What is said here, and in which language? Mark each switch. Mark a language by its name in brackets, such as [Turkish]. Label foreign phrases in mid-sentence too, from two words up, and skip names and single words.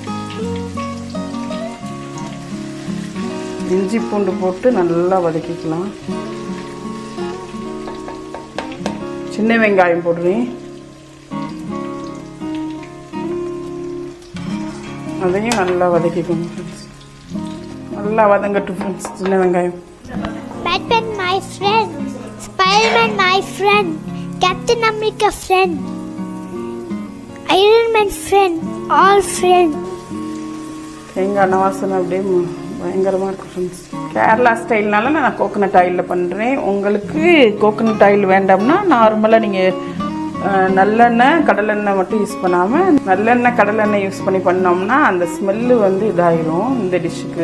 [Tamil] இஞ்சி பூண்டு போட்டு நல்லா வதக்கிக்கலாம். சின்ன வெங்காயம் போடுறேன், அதையும் நல்லா வதக்கிக்கணும் ஃப்ரெண்ட்ஸ். நல்லா வதங்கட்டும் ஃப்ரெண்ட்ஸ். சின்ன வெங்காயம். [English] Batman my friend, Spider-Man my friend, Captain America friend, Iron Man friend, all friend. [Tamil] தேங்காய் வாசனை அப்படியே பயங்கரமாக இருக்கும் ஃப்ரெண்ட்ஸ். கேரளா ஸ்டைல்னால நான் [English] coconut oilil [Tamil] பண்ணுறேன். உங்களுக்கு [English] coconut oil [Tamil] வேண்டாம்னா நார்மலாக நீங்கள் நல்லெண்ணெய் கடலெண்ணெய் மட்டும் யூஸ் பண்ணாமல் நல்லெண்ணெய் கடலெண்ணெய் யூஸ் பண்ணி பண்ணோம்னா அந்த ஸ்மெல்லு வந்து இதாயிரும் இந்த டிஷ்ஷுக்கு.